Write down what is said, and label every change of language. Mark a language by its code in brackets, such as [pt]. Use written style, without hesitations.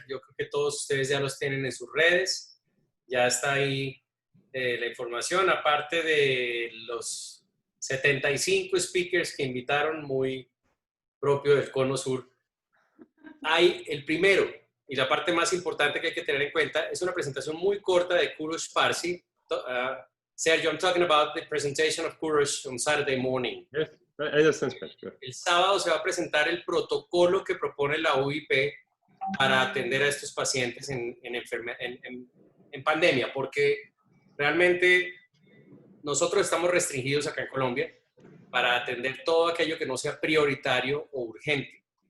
[es] Yo creo que todos ustedes ya los tienen en sus redes. Ya está ahí la información, aparte de los 75 speakers que invitaron, muy propio del Cono Sur. Hay el primero, y la parte más importante que hay que tener en cuenta, es una presentación muy corta de Kurush Parsi. [en] Sergio, I'm talking about the presentation of Kurush on Saturday morning. Yes, I understand. [es] El sábado se va a presentar el protocolo que propone la UIP para atender a estos pacientes en pandemia, porque realmente nosotros estamos restringidos acá en Colombia para atender todo aquello que no sea prioritario o urgente.